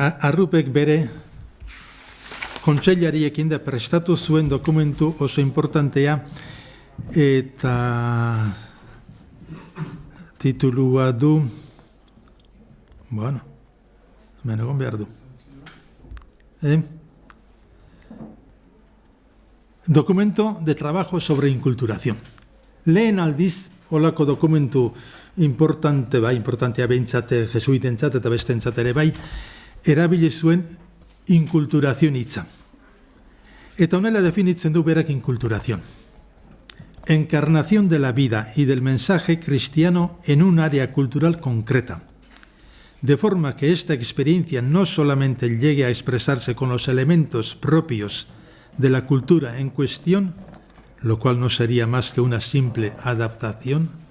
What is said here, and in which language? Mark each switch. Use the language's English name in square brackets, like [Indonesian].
[Basque] Arrupek bere kontseillariekin da prestatu zuen dokumentu oso importantea, eta titulua du, hemen egon behar du. [Spanish] Documento de trabajo sobre inculturación. [Basque] Lehen aldiz, holako dokumentu importantea behintzate jesuitentzat eta bestentzat ere bai, erabili zuen inculturación hitza. Eta honela definitzen du berak inculturación. [Spanish] Encarnación de la vida y del mensaje cristiano en un área cultural concreta, de forma que esta experiencia no solamente llegue a expresarse con los elementos propios de la cultura en cuestión, lo cual no sería más que una simple adaptación,